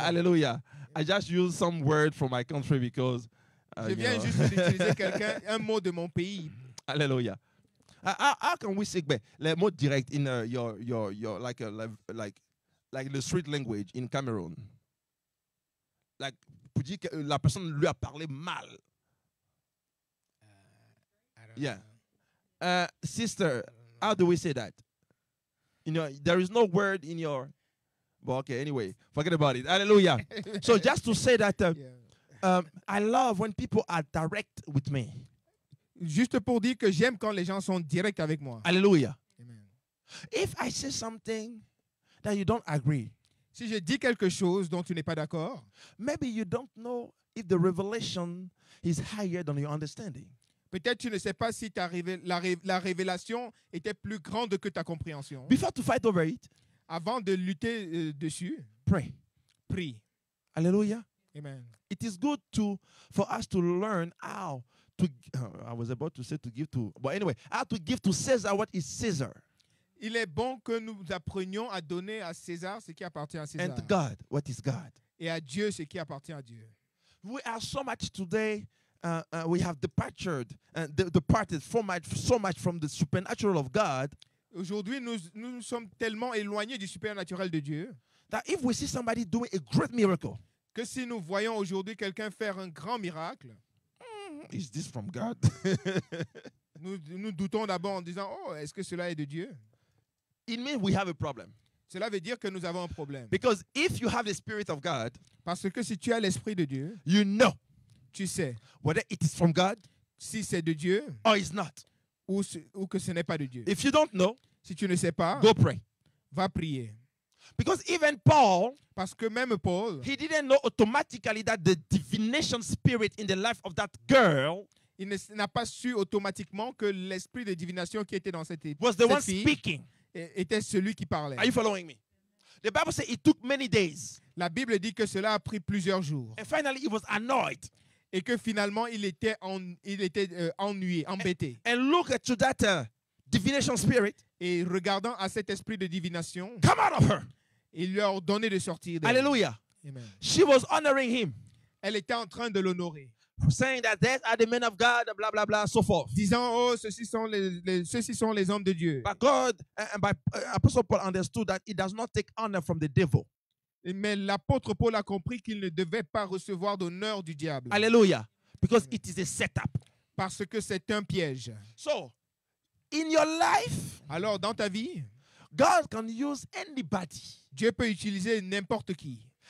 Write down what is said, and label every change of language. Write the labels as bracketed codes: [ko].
[en] Hallelujah. I just use some word from my country because [fr] Je viens juste d'utiliser un mot de mon pays. [en] Hallelujah. How can we say [fr] le mot direct [en] in your like the street language in Cameroon? [fr] Like pour dire que la personne lui a parlé mal. [en] Yeah. Sister, how do we say that? You know, there is no word in your But okay, anyway, forget about it. Hallelujah. So just to say that Yeah. I love when people are direct with me. [fr] Juste pour dire que j'aime quand les gens sont directs avec moi. Hallelujah. Amen. [en] If I say something that you don't agree, [fr] Si je dis quelque chose dont tu n'es pas d'accord, [en] maybe you don't know if the revelation is higher than your understanding. [fr] peut-être tu ne sais pas si la révélation était plus grande que ta compréhension. [en] Before to fight over it, [fr] Avant de lutter dessus, [en] pray. [fr] prie. [en] Hallelujah. Amen. It is good for us to learn how to, I was about to say to give to, but anyway, how to give to Caesar what is Caesar, [fr] Il est bon que nous apprenions à donner à César ce qui appartient à César [en] and to God what is God. [fr] et à Dieu ce qui appartient à Dieu. [en] We are so much today, we have departed so much from the supernatural of God [fr] Aujourd'hui, nous sommes tellement éloignés du supernaturel de Dieu [en] that if we see somebody doing a great miracle, [fr] que si nous voyons aujourd'hui quelqu'un faire un grand miracle, [en] is this from God? [fr] nous doutons d'abord en disant « Oh, est-ce que cela est de Dieu ?» [en] It means we have a problem. [fr] Cela veut dire que nous avons un problème. [en] Because if you have the Spirit of God, [fr] Parce que si tu as l'Esprit de Dieu, [en] you know [fr] tu sais [en] whether it is from God [fr] si c'est de Dieu [en] or it's not. [fr] ou que ce n'est pas de Dieu. [en] If you don't know, [fr] Si tu ne sais pas, [en] go pray. [fr] va prier. [en] Because even Paul, [fr] Parce que même Paul, [en] he didn't know automatically that the divination spirit in the life of that girl [fr] il n'a pas su automatiquement que l'esprit de divination qui était dans cette [en] was the one [fr] fille [en] speaking. [fr] était celui qui parlait. [en] Are you following me? The Bible says it took many days. [fr] La Bible dit que cela a pris plusieurs jours [en] And finally, he was annoyed. [fr] et que finalement il était ennuyé, embêté. [en] And look at to that divination spirit. [fr] Et regardant à cet esprit de divination, [en] Come out of her. [fr] il lui a ordonné de sortir d'elle. [en] Hallelujah. Amen. She was honoring him, [fr] Elle était en train de l'honorer, [en] saying that these are the men of God, blah, blah, blah, so forth. [fr] disant, oh, ceux-ci sont les hommes de Dieu. [en] But God, and by Apostle Paul understood that he does not take honor from the devil. [fr] Mais l'apôtre Paul a compris qu'il ne devait pas recevoir d'honneur du diable. [en] Hallelujah. Because it is a setup. [fr] Parce que c'est un piège. [en] So, in your life, [fr] Alors, dans ta vie, [en] God can use anybody. [fr] Dieu peut utiliser n'importe qui.